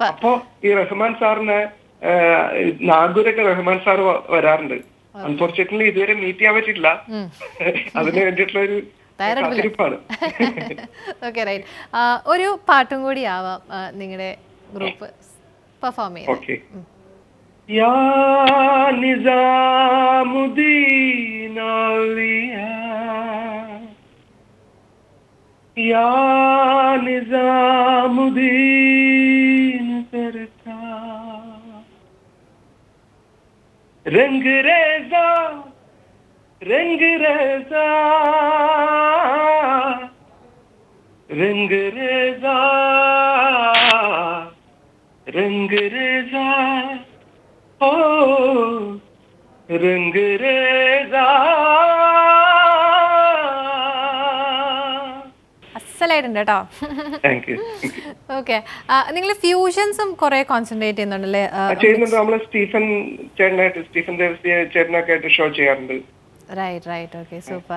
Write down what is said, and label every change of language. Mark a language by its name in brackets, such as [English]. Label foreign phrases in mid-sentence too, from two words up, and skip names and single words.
[Malayalam] അപ്പോ ഈ റഹ്മാൻ സാറിന് നാഗൂരൊക്കെ റഹ്മാൻ സാർ വരാറുണ്ട്. അൺഫോർച്ചുനേറ്റ്ലി ഇതുവരെ മീറ്റ് ചെയ്യാൻ പറ്റിയിട്ടില്ല. അതിന് വേണ്ടിയിട്ടുള്ള ഒരു ഒരു പാട്ടും കൂടി ആവാം നിങ്ങളുടെ [English] group perform [Malayalam] ചെയ്യുന്നത്. [Hindi] या निजामुद्दीन औलिया या निजामुद्दीन सरकार रंग रेजा रंग रेजा रंग रेजा रंग रेजा ओ रंग रेजा [Malayalam] അസലായിട്ടുണ്ട് കേട്ടോ. [English] Thank you. [Malayalam] ഓക്കെ, നിങ്ങൾ ഫ്യൂഷൻസും കുറെ കോൺസെൻട്രേറ്റ് ചെയ്യുന്നുണ്ടല്ലേ? ചെയ്യുന്നുണ്ട്. നമ്മള് സ്റ്റീഫൻ ദേവസ്യ ചേട്ടനൊക്കെ ആയിട്ട് ഷോ ചെയ്യാറുണ്ട്. റൈറ്റ്. ഓക്കെ, സൂപ്പർ.